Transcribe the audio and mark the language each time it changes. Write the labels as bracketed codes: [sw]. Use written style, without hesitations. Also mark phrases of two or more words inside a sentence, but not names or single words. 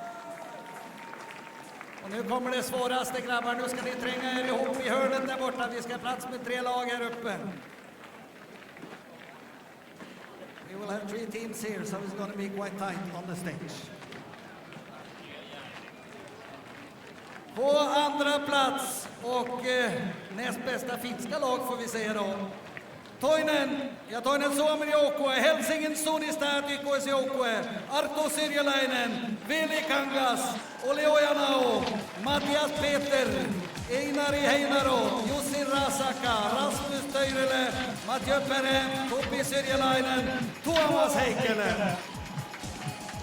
[sv] Och nu kommer det svåraste grabbar, nu ska ni tränga er ihop i hörnet där borta. Vi ska ha plats med 3 lag här uppe. [en] We will have 3 teams here, so it's going to be quite tight on the stage. [sv] På andra plats och näst bästa finska lag får vi se då. [fi] Toinen Suomen joukkue, Helsingin Sunista YKS-joukkue, Arto Syrjäläinen, Veli Kangas, Oli Ojanao, Mattias Peter, Einari Heinaro, Jussi Rasaka, Rasmus Töyrele, Mathieu Pere, Topi Syrjäläinen, Tuomas Heikkele.